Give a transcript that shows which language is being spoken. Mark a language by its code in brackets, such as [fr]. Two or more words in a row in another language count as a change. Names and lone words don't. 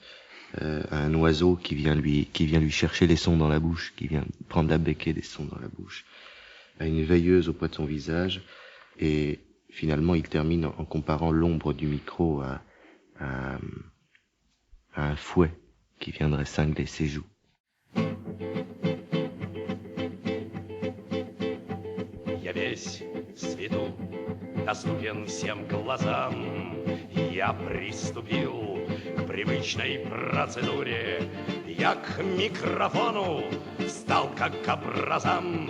[fr] À un oiseau qui vient lui chercher les sons dans la bouche, qui vient prendre la becquée des sons dans la bouche. À une veilleuse au poids de son visage. Et finalement, il termine en comparant l'ombre du micro à un fouet qui viendrait cingler ses joues. [ru] Я весь в свету, доступен всем глазам. Я приступил к привычной процедуре. Я к микрофону стал как к образам.